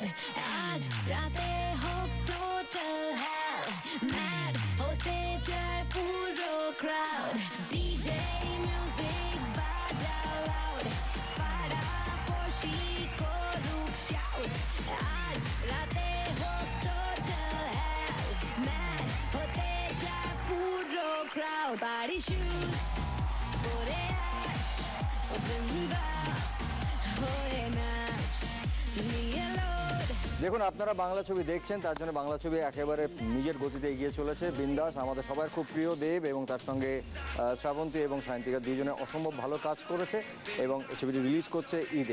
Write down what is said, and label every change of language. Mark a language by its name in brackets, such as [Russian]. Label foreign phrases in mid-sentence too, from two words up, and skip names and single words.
[Bangla] আজ রাতে হোক [English] total hell, [Bangla] ম্যাড হতে যায় পুরো ক্রাউড. [English] DJ music [Bangla] বাজা লাউড, পাড়া পড়শি করুক শাউট. আজ রাতে হোক [English] total hell, [Bangla] ম্যাড হতে যায় পুরো ক্রাউড. [English] Body shoes. [Bangla] দেখুন, আপনারা বাংলা ছবি দেখছেন, তার জন্য বাংলা ছবি একেবারে নিজের গতিতে এগিয়ে চলেছে। বিন্দাস আমাদের সবার খুব প্রিয় দেব এবং তার সঙ্গে শ্রাবন্তী এবং সায়ন্তিকা দুজনে অসম্ভব ভালো কাজ করেছে এবং ছবিটি রিলিজ করছে ঈদে।